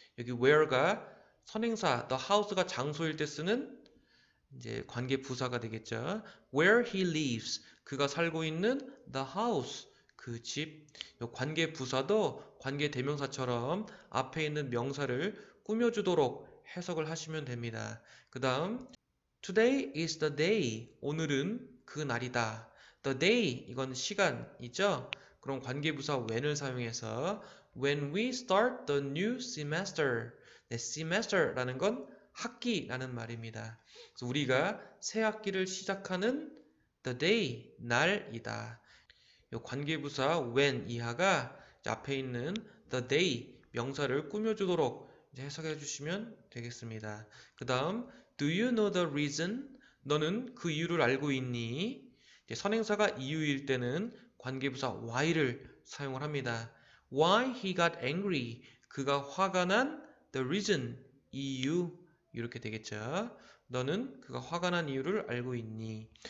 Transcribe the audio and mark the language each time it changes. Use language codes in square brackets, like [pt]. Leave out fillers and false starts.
[ko] 여기 where가 선행사, the house가 장소일 때 쓰는 이제 관계 부사가 되겠죠. [en] Where he lives [ko] 그가 살고 있는 [en] the house [ko] 그 집. 이 관계 부사도 관계 대명사처럼 앞에 있는 명사를 꾸며주도록 해석을 하시면 됩니다. [en] 그 다음 Today is the day. [ko] 오늘은 그 날이다. The day 이건 시간이죠. 그럼 관계부사 when을 사용해서 [en] When we start the new semester. [ko] 네, semester라는 건 학기라는 말입니다. 그래서 우리가 새 학기를 시작하는 [en] the day [ko] 날이다. 이 관계부사 when 이하가 앞에 있는 the day 명사를 꾸며주도록 해석해 주시면 되겠습니다. 그 다음 [en] Do you know the reason? [ko] 너는 그 이유를 알고 있니? 선행사가 이유일 때는 관계부사 why를 사용을 합니다. [en] Why he got angry? [ko] 그가 화가 난 [en] the reason [ko] 이유 이렇게 되겠죠. 너는 그가 화가 난 이유를 알고 있니?